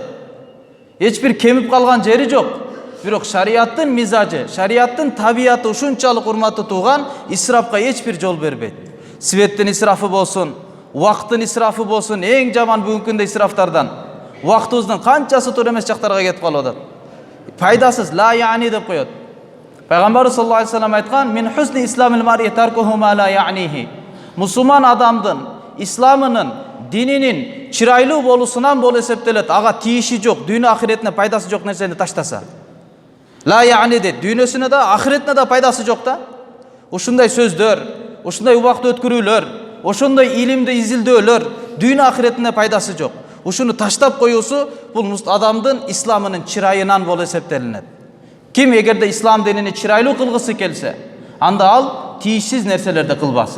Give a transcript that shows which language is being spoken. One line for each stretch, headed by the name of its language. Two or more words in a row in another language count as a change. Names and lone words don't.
Kyrgyz: Эч бир кемип калган жери жок. Бирок шариаттын мизажы, шариаттын табияты ушунчалык урматы туган исрафка эч бир жол бербейт. Светтин исрафы болсун, убакыттын исрафы болсун, эң жаман бүгүнкү күндө исрафтардан. Убактыбыздын канчасы туура эмес жактарга кетип калып атат. Пайдасыз,
Arabic: لا يعني
Kyrgyz: деп коет. Пайгамбарыбыз
Arabic: صلى الله عليه وسلم
Kyrgyz: айткан:
Arabic: "من حسن إسلام المرء تركه ما لا يعنيه."
Kyrgyz: Мусулман адамдын исламынын, дининин чырайлуу болуусунан болуп эсептелет. Ага тийиши жок, дүйнө ахиретине пайдасы жок нерсени таштаса.
Arabic: لا يعني
Kyrgyz: дейт, дүйнөсүнө да, ахиретине да пайдасы жок да. Ушундай сөздөр, ушундай убакыт өткөрүүлөр, ошондой илимди изилдөөлөр дүйнө ахиретине пайдасы жок. Ушуну таштап коюусу бул адамдын исламынын чырайынан болуп эсептелинет. Ким эгерде ислам динини чырайлуу кылгысы келсе, анда ал тийишсиз нерселерди кылбасын.